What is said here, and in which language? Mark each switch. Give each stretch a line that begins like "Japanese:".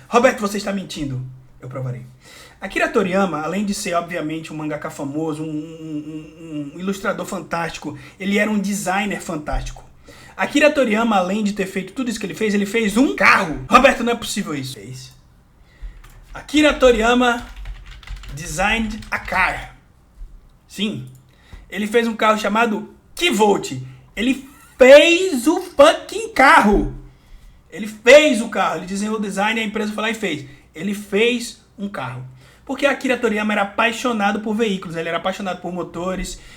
Portuguese: Roberto, você está mentindo. Eu provarei. Akira Toriyama, além de ser, obviamente, um mangaka famoso, um ilustrador fantástico, ele era um designer fantástico. Akira Toriyama, além de ter feito tudo isso que ele fez um carro. Roberto, não é possível isso.
English: Akira Toriyama designed a car.
Portuguese: Sim. Ele fez um carro chamado Kivolt. Ele fez o fucking carro. Ele fez o carro. Ele desenhou o design e a empresa foi lá e fez. Ele fez um carro. Porque Akira Toriyama era apaixonado por veículos. Ele era apaixonado por motores.